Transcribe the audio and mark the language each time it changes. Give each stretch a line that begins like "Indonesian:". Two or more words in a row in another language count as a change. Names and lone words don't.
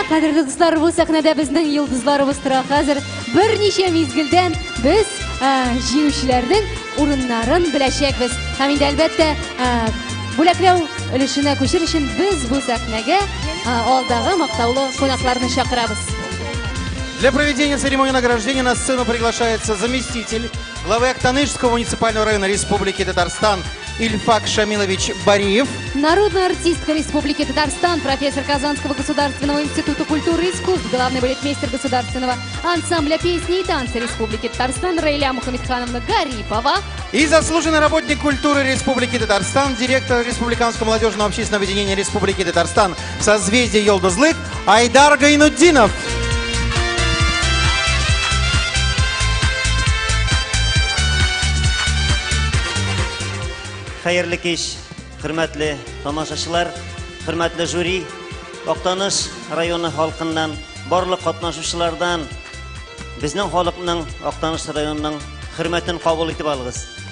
Tatar: Кадерле дуслар, бу сәхнәдә безнең йолдызларыбыз тора хәзер. Берничә мизгелдән без җиңүчеләрнең урыннарын беләчәкбез. Һәм инде әлбәттә бүләкләү өлешенә күчер өчен без бу сәхнәгә алдагы мактаулы кунакларны чакырабыз.
Russian: Для проведения церемонии награждения на сцену приглашается заместитель главы Актанышского муниципального района Республики Татарстан Ильфак Шамилович Бариев. Народная артистка Республики Татарстан, профессор Казанского государственного института культуры и искусств, главный балетмейстер государственного ансамбля песни и танца Республики Татарстан Раиля Мухаммедхановна Гарипова. И заслуженный работник культуры Республики Татарстан, директор Республиканского молодежного общественного объединения Республики Татарстан «Созвездие Йолдызлык» Айдар Гайнуддинов.
Tatar: Хәерле кич, хөрмәтле тамашачылар, хөрмәтле жюри, Актаныш районы халкыннан, барлык катнашучылардан, безнең халыкның Актаныш районының хөрмәтен кабул итеп алыгыз.